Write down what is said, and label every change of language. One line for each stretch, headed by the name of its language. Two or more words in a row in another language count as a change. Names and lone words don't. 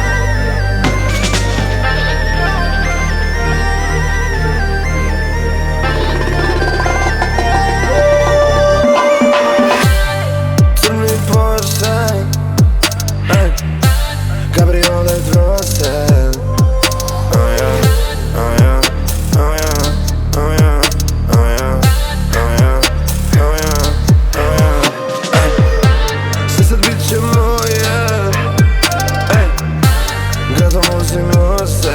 Croatian: Crni Porsche, kabriolet rosen.
English: Oh yeah, oh yeah, oh yeah, oh yeah, oh yeah, oh yeah, oh yeah, oh yeah.
Croatian: Sve sad bit će moje, gradom vozimo se.